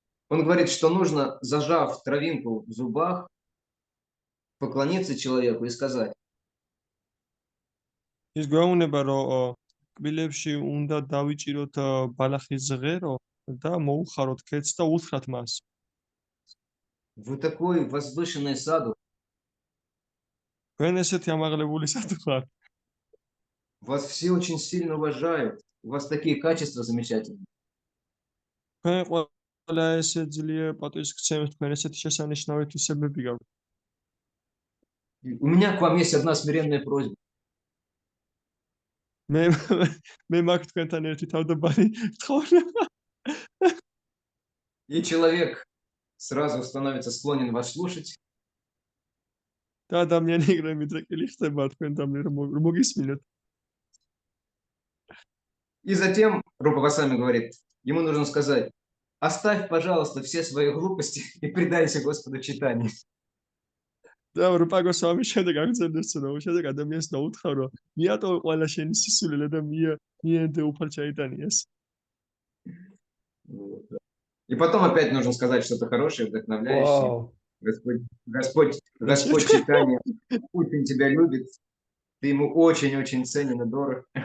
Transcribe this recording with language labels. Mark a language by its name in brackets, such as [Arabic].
[Russian] Он говорит, что нужно, зажав травинку в зубах, поклониться человеку и сказать: [Georgian] ის გვეუბნება, რომ კბილებში უნდა დავიჭიროთ ბალახის ზღერო და მოუხაროთ ქედს და უთხრათ მას. [Russian] Вы такой возвышенный саду. [Georgian] თქვენ ესეთი ამაღლებული სად ხართ? [Russian] Вас все очень сильно уважают. У вас такие качества замечательные. [Georgian] თქვენ ყველა ესე ძლიერად პატივისცემთ, თქვენ ესეთი შესანიშნავი თვისებები გაქვთ. [Russian] У меня к вам есть одна смиренная просьба. [Georgian] მე მაქვს თქვენთან ერთი თავდაბალი თხოვნა. [Russian] И человек сразу становится склонен вас слушать. [Georgian] და ადამიანი ეგრე მიდრეკილი ხდება თქვენთან რომ მოგისმინოთ. [Russian] И затем Рупа Госвами говорит, ему нужно сказать: оставь, пожалуйста, все свои глупости и предайся Господу читанию. [Georgian] და რუპა გოსვამი შემდეგ აღწერს, რომ შემდეგ ადამიანს დაუთხარ, რომ მიატოვე ყველა შენი სისულელე და მიენდე უფალ ჩაიტანიეს. [Russian] И потом опять нужно сказать что-то хорошее, вдохновляющее. Вау. Господь читания очень тебя любит. Ты ему очень-очень ценен и дорог.